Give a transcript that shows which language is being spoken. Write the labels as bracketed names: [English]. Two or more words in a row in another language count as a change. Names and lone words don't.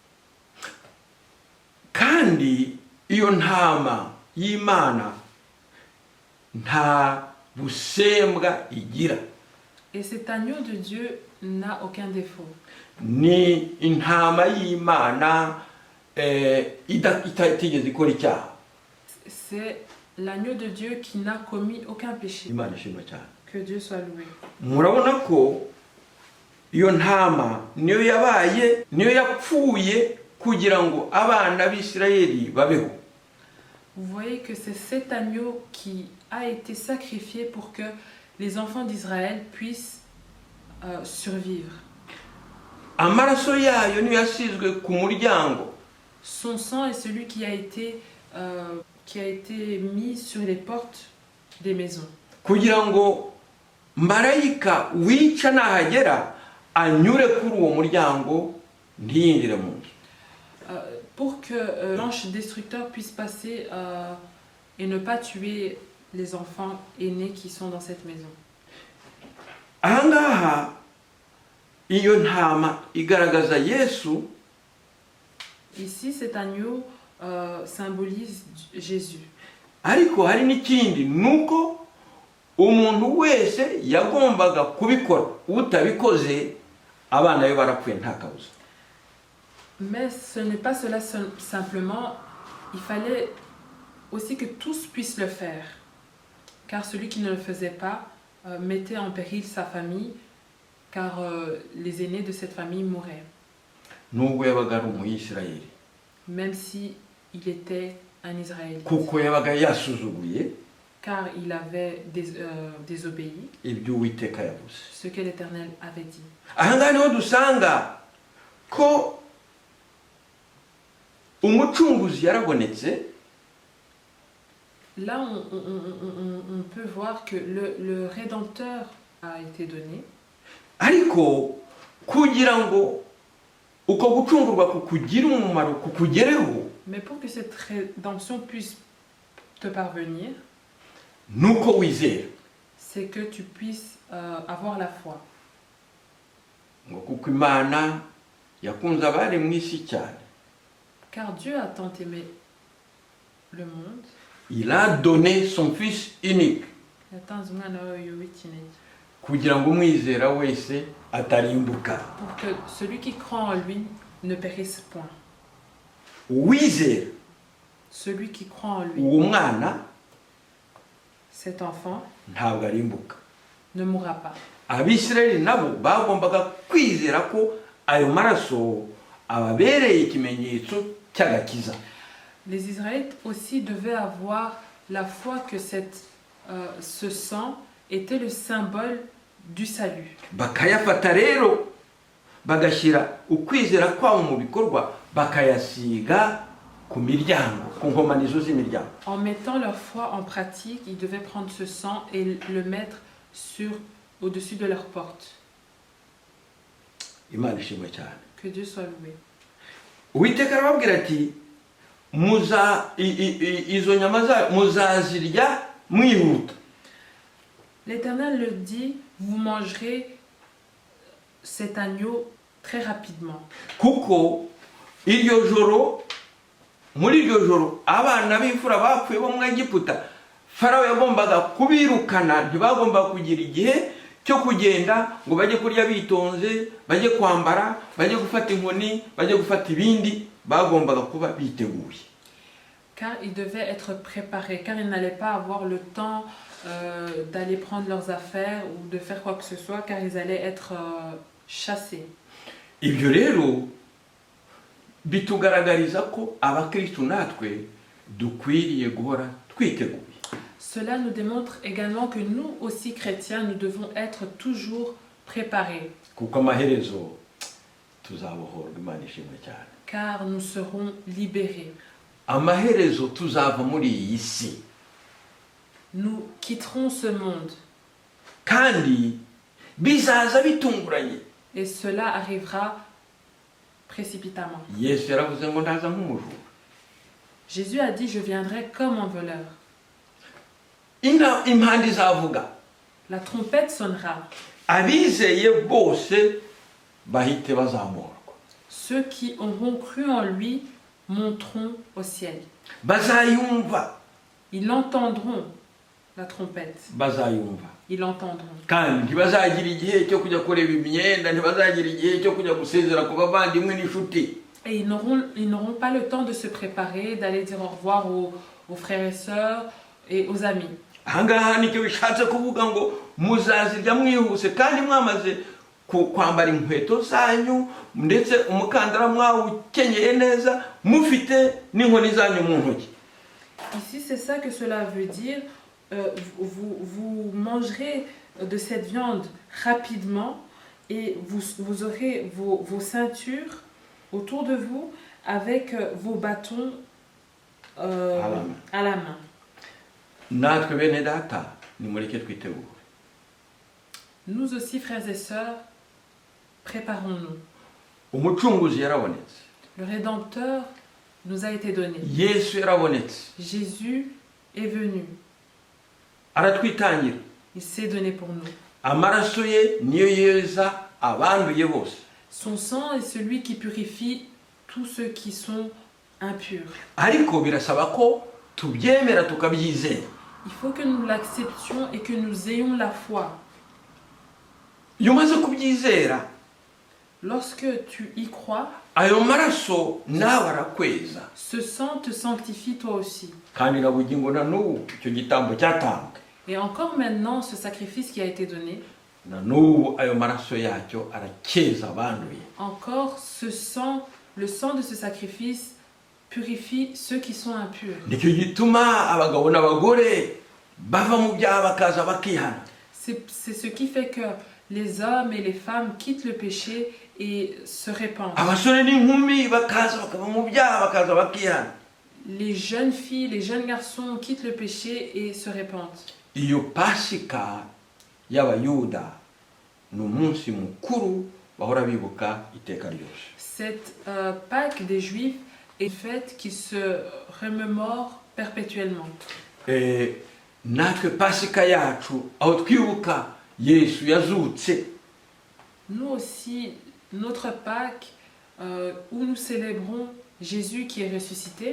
[Kinyarwanda] Kandi iyo ntama y'Imana nta busembwa igira. [French] Et cet agneau de Dieu n'a aucun défaut. [Kinyarwanda] Ni intama y'Imana itigeze ikora icyaha. [French] C'est l'agneau de Dieu qui n'a commis aucun péché. [Kinyarwanda] Imana ishimwe cyane. [French] Que Dieu soit loué. [Kinyarwanda] Murabona ko iyo ntama niyo yapfuye kugira ngo abana b'Isirayeli babeho. [French] Vous voyez que c'est cet agneau qui a été sacrifié pour que les enfants d'Israël puissent survivre. [Kinyarwanda] Amaraso yayo niyo yasizwe ku muryango. [French] Son sang est celui qui a été mis sur les portes des maisons. [Kinyarwanda] Kugira ngo marayika wica nahagera anyure kuri uwo muryango ntiyinjire mu nzu. [French] Pour que l'ange destructeur puisse passer et ne pas tuer les enfants aînés qui sont dans cette maison. [Kinyarwanda] Ahangaha iyo ntama igaragaza Yesu. [French] Ici, cet agneau symbolise Jésus. [Kinyarwanda] Ariko hari n'ikindi nuko umuntu wese yagombaga kubikora, utabikoze abana be barapfuye nta kabuza. [French] Mais ce n'est pas cela simplement, il fallait aussi que tous puissent le faire. Car celui qui ne le faisait pas mettait en péril sa famille, car les aînés de cette famille mouraient, [Kinyarwanda] nubwo yabaga ari umuyisirayeli, [French] même si il était un Israélite, [Kinyarwanda] kuko yabaga yasuzuguye [French] car il avait désobéi [Kinyarwanda] ibyo Uwiteka yavuze. [French] ce que l'Éternel avait dit. [Kinyarwanda] Aha ngaha niho dusanga ko umucunguzi yarabonetse. [French] Là, on peut voir que le Rédempteur a été donné, [Kinyarwanda] Ariko kugira ngo uko gucungurwa kukugira umumaro kukugereho, [French] mais pour que cette rédemption puisse te parvenir, [Kinyarwanda] nuko wizera. [French] c'est que tu puisses avoir la foi. [Kinyarwanda] Ngo kuko Imana yakunze abari mu isi cyane, [French] Car Dieu a tant aimé le monde, il a donné son fils unique [Kinyarwanda] yatanze umwana wawe w'ikinege, kugira ngo umwizera wese atarimbuka. [French] pour que celui qui croit en lui ne périsse point. [Kinyarwanda] Uwizera [French] Celui qui croit en lui, [Kinyarwanda] uwo mwana [French] cet enfant, [Kinyarwanda] ntabwo arimbuka. [French] ne mourra pas. [Kinyarwanda] Abisirayeli nabo bagombaga kwizera ko ayo maraso ababereye ikimenyetso cy'agakiza. [French] Les Israélites aussi devaient avoir la foi que ce sang était le symbole du salut. [Kinyarwanda] Bakayafata rero bagashyira ukwizera kwabo mu bikorwa, bakayasiga ku miryango, ku nkomanizo z'imiryango. [French] En mettant leur foi en pratique, ils devaient prendre ce sang et le mettre au-dessus de leur porte. [Kinyarwanda] Imana ishimwe cyane. [French] Que Dieu soit loué. [Kinyarwanda] Uwiteka arababwira ati izo nyama zayo muzazirya mwihuta. [French] L'Éternel le dit, vous mangerez cet agneau très rapidement. [Kinyarwanda] Kuko iryo joro, muri iryo joro abana b'imfura bapfuye bo mu Egiputa, Farawo yagombaga kubirukana, ntibagombaga kugira igihe cyo kugenda ngo bajye kurya bitonze, bajye kwambara, bajye gufata inkoni, bajye gufata ibindi, bagombaga kuba biteguye. [French] Car ils devaient être préparés, car ils n'allaient pas avoir le temps d'aller prendre leurs affaires ou de faire quoi que ce soit, car ils allaient être chassés. [Kinyarwanda] Ibyo rero bitugaragariza ko abakristo natwe dukwiriye guhora twiteguye. [French] Cela nous démontre également que nous aussi chrétiens, nous devons être toujours préparés. [Kinyarwanda] Kuko amaherezo tuzabohorwa, Imana ishimwe cyane. [French] Car nous serons libérés. [Kinyarwanda] Amaherezo tuzava muri iyi si. [French] Nous quitterons ce monde. [Kinyarwanda] Kandi bizaza bitunguranye. [French] Et cela arrivera précipitamment. [Kinyarwanda] Yesu yaravuze ngo ndaza nk'umujura. [French] Jésus a dit, je viendrai comme un voleur. [Kinyarwanda] Impanda izavuga. [French] La trompette sonnera. [Kinyarwanda] Abizeye bose bahite bazamurwa. [French] Ceux qui auront cru en lui monteront au ciel. [Kinyarwanda] Bazayumva. [French] Ils entendront la trompette. [Kinyarwanda] Bazayumva. [French] Ils l'entendront. [Kinyarwanda] Kandi ntibazagira igihe cyo kujya kureba imyenda, ntibazagira igihe cyo kujya gusezera ku bavandimwe n'inshuti. [French] Et ils n'auront pas le temps de se préparer, d'aller dire au revoir aux frères et sœurs et aux amis. [Kinyarwanda] Ahangaha nicyo bishatse kuvuga ngo muzazirya mwihuse kandi mwamaze kwambara inkweto zanyu ndetse umukandara mwawukenyeye neza mufite n'inkoni zanyu mu ntoki. [French] Ici, c'est ça que cela veut dire. Vous mangerez de cette viande rapidement et vous aurez vos ceintures autour de vous avec vos bâtons à la main. [Kinyarwanda] Natwe bene data nimureke twitegure. [French] Nous aussi, frères et sœurs, préparons-nous. [Kinyarwanda] Umucunguzi yarabonetse. [French] Le Rédempteur nous a été donné. [Kinyarwanda] Yesu yarabonetse. [French] Jésus est venu. [Kinyarwanda] Aratwitangira. [French] Il s'est donné pour nous. [Kinyarwanda] Amaraso ye niyo yeza abanduye bose. [French] Son sang est celui qui purifie tous ceux qui sont impurs. [Kinyarwanda] Ariko birasaba ko tubyemera tukabyizera. [French] Il faut que nous l'acceptions et que nous ayons la foi. [Kinyarwanda] Iyo umaze kubyizera, [French] lorsque tu y crois, [Kinyarwanda] ayo maraso nawe arakweza. [French] ce sang te sanctifie toi aussi. [Kinyarwanda] Kandi na bugingo na n'ubu icyo gitambo cyatambwe. [French] Et encore maintenant, ce sacrifice qui a été donné, [Kinyarwanda] na n'ubu ayo maraso yacyo arakeza abanduye. [French] encore le sang de ce sacrifice purifie ceux qui sont impurs. [Kinyarwanda] Nicyo gituma abagabo n'abagore bava mu byaha bakaza bakihana. [French] C'est ce qui fait que les hommes et les femmes quittent le péché et se répandent. [Kinyarwanda] Abasore n'inkumi bakaza bakava mu byaha bakaza bakihana. [French] Les jeunes filles, les jeunes garçons quittent le péché et se répandent. [Kinyarwanda] Iyo pasika y'abayuda ni umunsi mukuru bahora bibuka iteka ryose. [French] Cette Pâque des Juifs est une fête qui se remémore perpétuellement. [Kinyarwanda] Natwe pasika yacu aho twibuka Yesu yazutse, [French] Nous aussi, notre Pâque, où nous célébrons Jésus qui est ressuscité,